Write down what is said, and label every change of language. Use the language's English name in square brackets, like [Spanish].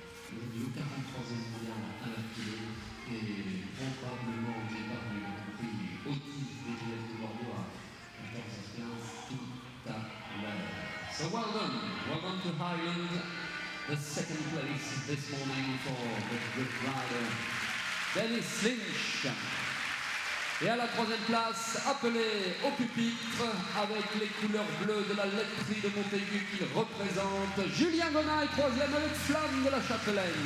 [French] Le 43e mondial à la clé et probablement au départ du Grand Prix Autis DGF de Bordeaux à 14h15 tout à l'heure. [English] So well done to Highland, the second place this morning for the good rider Dennis Lynch. [French] Et à la troisième place, appelé au pupitre avec les couleurs bleues de la laiterie de Montaigu qu'il représente, Julien Gonin, troisième avec Flamme de la Châtelaine.